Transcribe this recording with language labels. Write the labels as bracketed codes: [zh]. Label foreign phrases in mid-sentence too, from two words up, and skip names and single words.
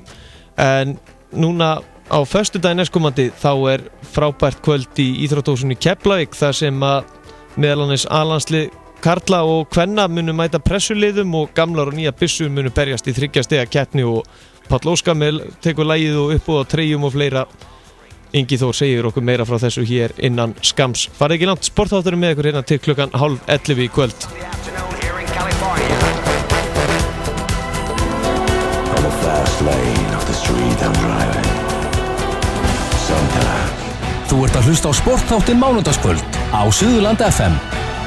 [is] En núna á föstudaginn næstkomandi þá er frábært kvöld í íþróttahúsinu í Keflavík þar sem að meðal annars A-landslið karla og kvenna munu mæta pressuliðum og gamlar og nýja byssur munu berjast í 3 stiga keppni og Páll Óskar tekur lagið og uppboð á treyjum og fleira. Ingi Þór segir okkur meira frá þessu hér innan skams. Farið ekki langt, sportþátturinn með ykkur hérna til klukkan 10:30 í kvöld. [en] On the fast lane of the street I'm driving. [is] Þú ert að hlusta á sportþáttinn mánudagskvöld á Suðurland FM.